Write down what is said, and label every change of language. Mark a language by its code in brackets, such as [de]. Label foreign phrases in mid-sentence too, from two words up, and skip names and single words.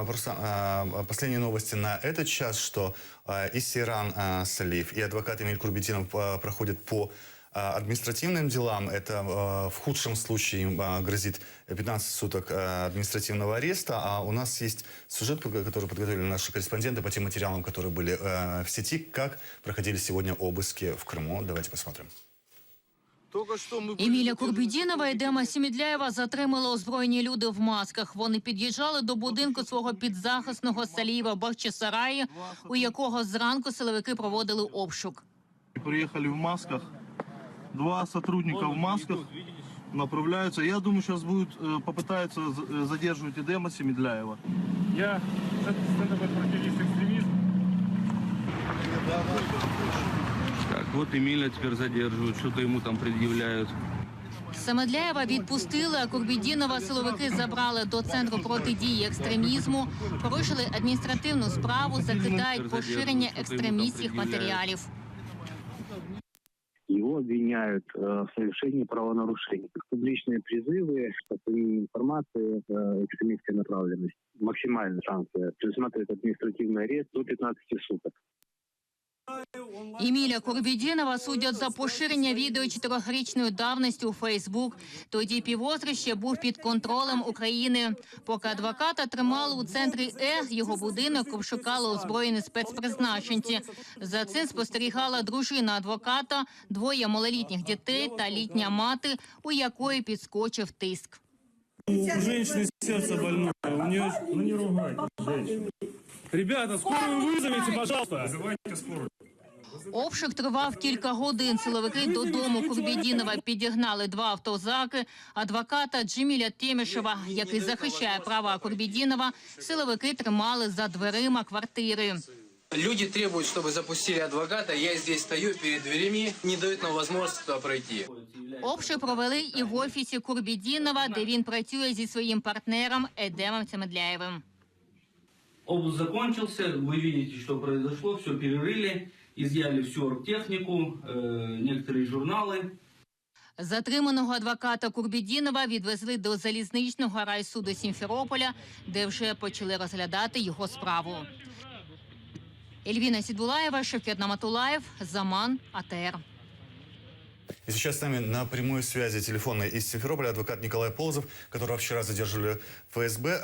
[ru] просто последние новости на этот час, что и Сейран Салиев, и адвокат Эмиль Курбетдинов проходят по административным делам. Это в худшем случае им грозит 15 суток административного ареста. А у нас есть сюжет, который подготовили наши корреспонденты по тем материалам, которые были в сети. Как проходили сегодня обыски в Крыму. Давайте посмотрим. [uk] Еміля Курбєдінова і Едема Сімідляєва затримали озброєні люди в масках. Вони під'їжджали до будинку свого підзахисного Салієва в Бахчисараї, у якого зранку силовики проводили обшук. [ru] Приехали в масках. Два сотрудника в масках направляются. Я думаю, сейчас попытаются задерживать Эдема Сімідляєва. Я Центр противодействия экстремизму. Так, вот Эмиля теперь задерживают, что-то ему там предъявляют. [uk] Семедляєва відпустили, а Курбєдінова силовики забрали до Центру протидії екстремізму, порушили адміністративну справу, закидають поширення екстремістських матеріалів. [ru] Его обвиняют в совершении правонарушений. Публичные призывы, распространение информации экстремистской направленности. Максимальная санкция предусматривает административный арест до 15 суток. [uk] Еміля Курбєдінова судять за поширення відео 4-річної давності у Фейсбук. Тоді півострів ще був під контролем України. Поки адвоката тримали у центрі його будинок обшукали озброєні спецпризначенці. За цим спостерігала дружина адвоката, 2 малолітніх дітей та літня мати, у якої підскочив тиск. [ru] У женщины сердце больное. У нее... Ну не ругайте, женщину. Ребята, скорую вызовите, пожалуйста. Вызывайте скорую. [uk] Обшук тривав кілька годин. Силовики додому Курбєдінова підігнали 2 автозаки. Адвоката Джеміля Темішева, який захищає права Курбєдінова, силовики тримали за дверима квартири. [ru] Люди требуют, чтобы запустили адвоката. Я здесь стою перед дверями, не дают нам возможность туда пройти. [uk] Обшук провели і в офісі Курбєдінова, де він працює зі своїм партнером Едемом Семедляєвим. [ru] Обыск закончился, вы видите, что произошло, все перерыли, изъяли всю оргтехнику, некоторые журналы. [uk] Затриманого адвоката Курбєдінова відвезли до залізничного райсуду Сімферополя, де вже почали розглядати його справу. Ельвіна Сідулаєва, Шевкет Наматулаєв, Заман, АТР. [ru] И сейчас с нами на прямой связи телефонной из Симферополя адвокат Николай Полозов, которого вчера задерживали в ФСБ.